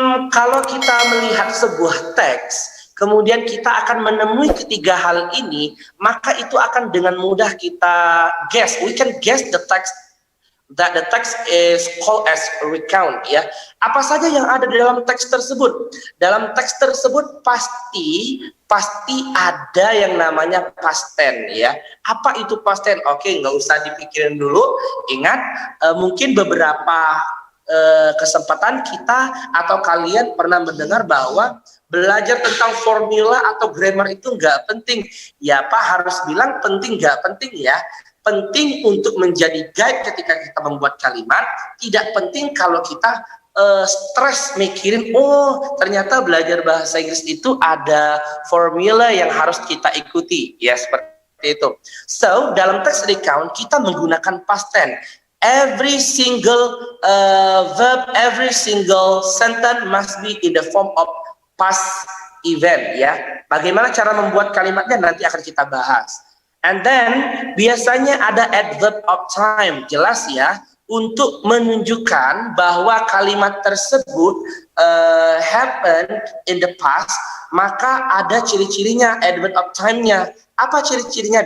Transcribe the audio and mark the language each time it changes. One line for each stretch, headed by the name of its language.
Indonesian: Kalau kita melihat sebuah teks, kemudian kita akan menemui ketiga hal ini, maka itu akan dengan mudah kita guess.
English: We can guess the text that the text is called as recount ya.
Indonesian: Apa saja yang ada di dalam teks tersebut? Dalam teks tersebut pasti ada yang namanya past tense ya. Apa itu past tense? Oke, nggak usah dipikirin dulu. Ingat, mungkin beberapa kesempatan kita atau kalian pernah mendengar bahwa belajar tentang formula atau grammar itu nggak penting. Ya Pak harus bilang penting nggak penting ya. Penting untuk menjadi guide ketika kita membuat kalimat. Tidak penting kalau kita stres mikirin, oh ternyata belajar bahasa Inggris itu ada formula yang harus kita ikuti. Ya seperti itu. So dalam text recount kita menggunakan past tense.
English: Every single verb, every single sentence must be in the form of past event ya.
Indonesian: Bagaimana cara membuat kalimatnya nanti akan kita bahas.
English: And then
Indonesian: biasanya ada adverb of time, jelas ya, untuk menunjukkan bahwa kalimat tersebut
English: happen in the past,
Indonesian: maka ada ciri-cirinya adverb of time-nya. Apa ciri-cirinya?